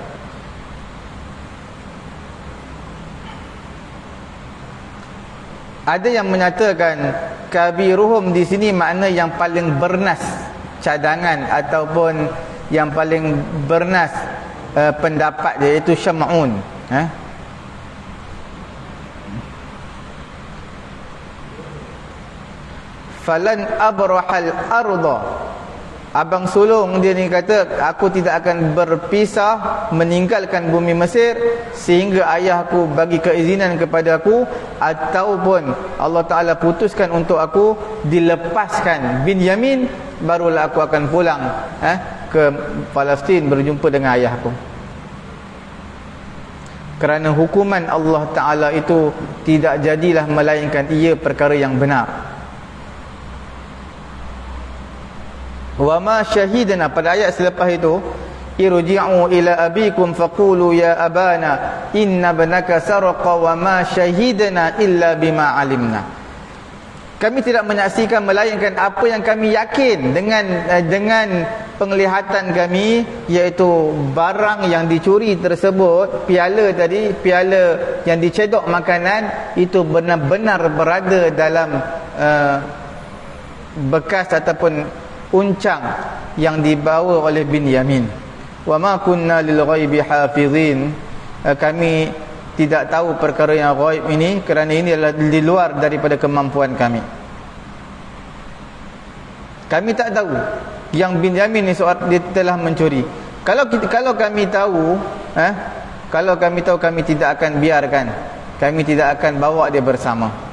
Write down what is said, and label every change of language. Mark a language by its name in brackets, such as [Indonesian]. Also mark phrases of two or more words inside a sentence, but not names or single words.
[Malay] Ada yang menyatakan kabiruhum di sini makna yang paling bernas cadangan ataupun yang paling bernas pendapat dia, iaitu Syam'un. [Arabic] فلن أبرح الأرض, [Malay] abang sulung dia ni kata, aku tidak akan berpisah meninggalkan bumi Mesir sehingga ayahku bagi keizinan kepada aku, ataupun Allah Ta'ala putuskan untuk aku dilepaskan Binyamin, barulah aku akan pulang ke Palestin berjumpa dengan ayahku. Kerana hukuman Allah Ta'ala itu tidak jadilah melainkan ia perkara yang benar. [Arabic] وما شهدنا, [Malay] pada ayat selepas itu, [Arabic] ارجعوا إلى أبيكم فقولوا يا أبانا إن ابنك سرق وما شهدنا إلا بما علمنا. [Malay] Kami tidak menyaksikan melainkan apa yang kami yakin dengan penglihatan kami, iaitu barang yang dicuri tersebut, piala yang dicedok makanan itu benar-benar berada dalam bekas ataupun uncang yang dibawa oleh Binyamin. [Arabic] وما كنا للغيب حافظين, [Malay] kami tidak tahu perkara yang ghaib ini kerana ini adalah di luar daripada kemampuan kami. Kami tak tahu yang Binyamin ni dia telah mencuri. Kalau kami tahu, kalau kami tahu, kami tidak akan biarkan, kami tidak akan bawa dia bersama.